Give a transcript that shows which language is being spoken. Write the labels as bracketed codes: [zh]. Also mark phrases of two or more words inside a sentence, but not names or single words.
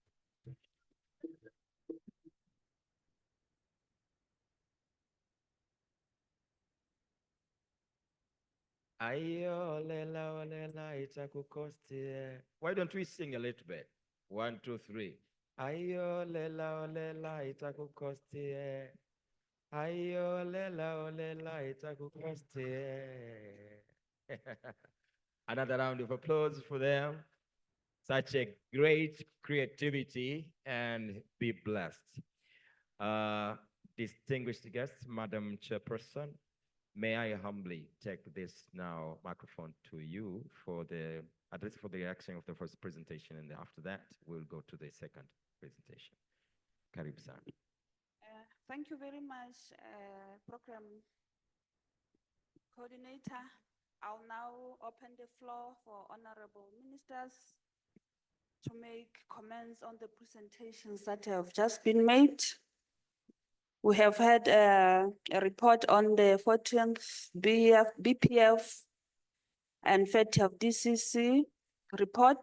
[sw] Ayo, lela, olela, itakukostie. [en] Why don't we sing a little bit? 1, 2, 3. [sw] Ayo, lela, olela, itakukostie. Ayo, lela, olela, itakukostie. [en] Another round of applause for them. Such a great creativity, and be blessed. Distinguished guests, Madam Chairperson, may I humbly take this now microphone to you for the, at least for the action of the first presentation, and after that, we'll go to the second presentation. [sw] Karibu sana. [en] Thank you very much, Program Coordinator. I'll now open the floor for honorable ministers to make comments on the presentations that have just been made. We have had a report on the 14th BPF and 30th DCC report.